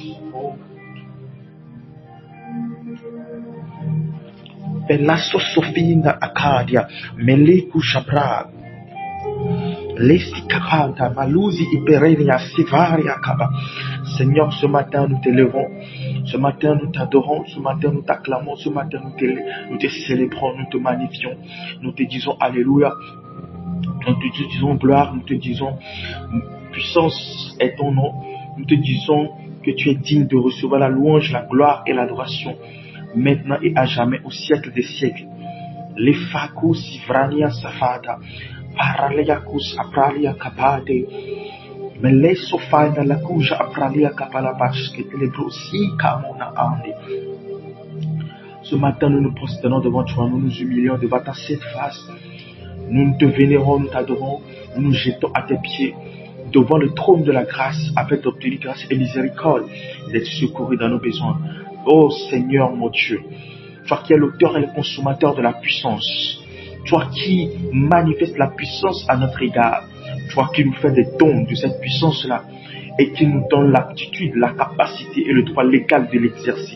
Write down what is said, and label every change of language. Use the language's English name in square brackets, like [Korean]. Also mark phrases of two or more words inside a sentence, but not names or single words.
[French] Pelasso sofinda Acadia, Meleku Shabra, Lesti Kapanta, Malusi Iperenia, Sivaria Kaba. Seigneur, ce matin nous t'élevons, ce matin nous t'adorons, ce matin nous t'acclamons, ce matin nous te célébrons, nous te magnifions, nous te disons Alléluia, nous te disons gloire, nous te disons puissance est ton nom, nous te disons que tu es digne de recevoir la louange, la gloire et l'adoration, maintenant et à jamais, au siècle des siècles. Les fakus ivrania safada, paraleakus apralia kapade, mele sofada la kuja apralia kapalabash, que telebrosi kamona ande. Ce matin, nous nous prosternons devant toi, nous nous humilions devant ta sainte face, nous te vénérons, nous t'adorons, nous nous jetons à tes pieds, devant le trône de la grâce, afin d'obtenir grâce et miséricorde, et d'être secouru dans nos besoins. Oh Seigneur mon Dieu, toi qui es l'auteur et le consommateur de la puissance, toi qui manifestes la puissance à notre égard, toi qui nous fais des dons de cette puissance-là et qui nous donne l'aptitude, la capacité et le droit légal de l'exercer.